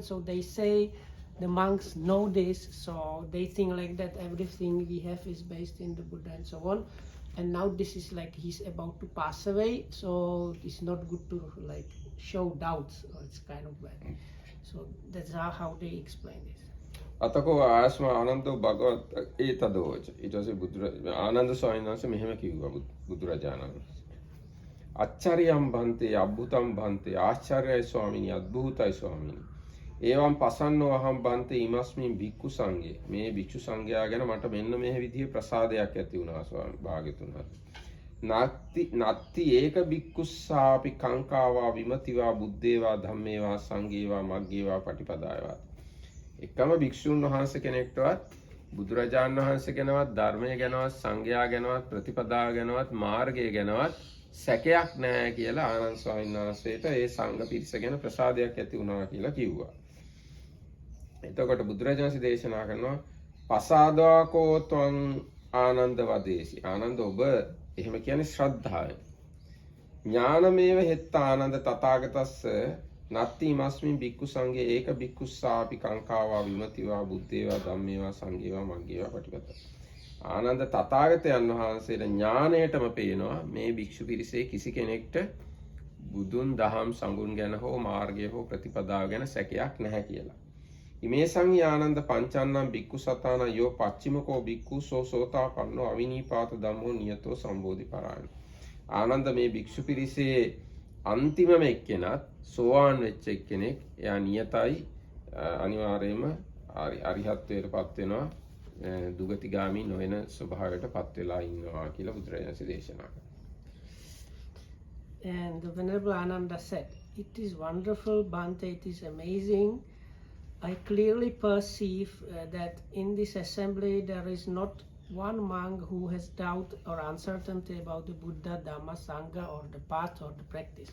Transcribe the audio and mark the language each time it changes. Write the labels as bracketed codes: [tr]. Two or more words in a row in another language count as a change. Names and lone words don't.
[en] So they say the monks know this, so they think like that everything we have is based in the Buddha and so on. And now this is like he's about to pass away, so it's not good to like show doubts, or it's kind of bad. So that's how they explain this. [pi] අතකෝ ආස්ම ආනන්දෝ භගවත් ඒතදෝච. [si] ඊට පස්සේ ආනන්ද ස්වාමීන් වහන්සේ මෙහෙම කිව්වා බුදුරජාණන් වහන්සේ. [pi] අච්චරියම් භන්තේ අද්භුතම් භන්තේ [si] ආශ්චර්යයි ස්වාමීනි අද්භූතයි ස්වාමීනි. [pi] ඒවම් පසන්නෝ අහම් භන්තේ ඉමස්මින් භික්ඛු සංඝේ. [si] මේ භික්ෂු සංඝයා ගැන මට මෙන්න මේ විදිහේ ප්‍රසාදයක් ඇති වුණා ස්වාමී භාග්‍යතුන් වහන්සේ. [pi] නත්ති ඒක භික්ඛුස්සාපි කංකාවා විමතිවා බුද්දේවා ධම්මේවා සංඝේවා මග්ගේවා පටිපදායවා. [si] එකම භික්ෂුන් වහන්සේ කෙනෙක්ටවත් බුදුරජාණන් වහන්සේ ගැනවත් ධර්මය ගැනවත් සංඝයා ගැනවත් ප්‍රතිපදාව ගැනවත් මාර්ගය ගැනවත් සැකයක් නැහැ කියලා ආනන්ද ස්වාමීන් වහන්සේට ඒ සංඝ පිරිස ගැන ප්‍රසාදයක් ඇති වුණා කියලා කිව්වා. එතකොට බුදුරජාණන් දේශනා කරනවා [pi] පසාදාකෝ ත්වං ආනන්ද වදේසි. [si] ආනන්ද ඔබ එහෙම කියන්නේ ශ්‍රද්ධාවෙන්. [pi] ඥානමේව හෙත්ත ආනන්ද තථාගතස්ස නත්ති මස්මින් බික්කු සංඝේ ඒක බික්කුස්සාපි කංකාවා විමතිවා බුද්ධේවා ධම්මේවා සංඝේවා මග්ගේවා පටිපද. [si] ආනන්ද තථාගතයන් වහන්සේලා ඥාණයටම පේනවා මේ භික්ෂු පිරිසේ කිසි කෙනෙක්ට බුදුන් දහම් සඟුන් ගැන හෝ මාර්ගය හෝ ප්‍රතිපදාව ගැන සැකයක් නැහැ කියලා. [pi] ඉමේ සංඝී ආනන්ද පංචන්නම් බික්කු සතාන යෝ පච්චිමකෝ බික්කු සෝ සෝතාපන්නෝ අවිනීපාත ධම්මෝ නියතෝ සම්බෝධි පරායන. [si] ආනන්ද මේ භික්ෂු පිරිසේ අන්තිමම එක්කෙනත් සෝවාන් වෙච්ච එක්කෙනෙක්. එයා නියතයි අනිවාර්යයෙන්ම අරිහත්ත්වයට පත් වෙනවා. දුගතිගාමී නොවන ස්වභාවයට පත් වෙලා ඉන්නවා කියලා බුදුරජාණන් දේශනා කළා. [en] And the Venerable Ananda said, "It is wonderful, Bhante, it is amazing. I clearly perceive that in this assembly there is not one monk who has doubt or uncertainty about the Buddha, Dhamma, Sangha, or the path or the practice."